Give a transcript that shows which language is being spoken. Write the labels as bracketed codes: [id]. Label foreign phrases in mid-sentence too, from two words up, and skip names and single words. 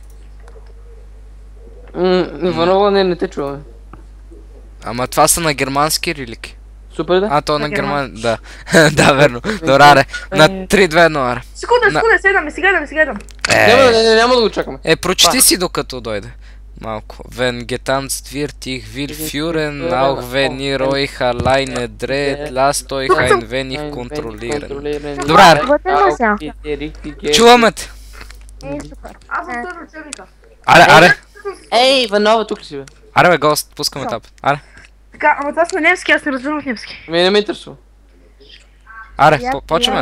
[bg] Иванова не те чуваме. Ама това са на германски рилики. Супер да? То на герман... Да. Да, верно. Добре, аре. На 3-2-1, аре. Секунда, сега идам. Няма да го чакаме. Прочети си докато дойде. Малко. [de] Wenn getanzt wird, ich will führen, auch wenn ihr euch alleine dreht, lasst euch ein wenig kontrollieren. [bg] Добре, аре. Чуваме те. Аз съм този учебника. Аре. Ей, Иванова, тук ли си бе? Аре бе, гост, пускаме тап. Аре. Така, ама това сме немски, аз не разбирам от немски. Не ме интересува. Аре, почваме.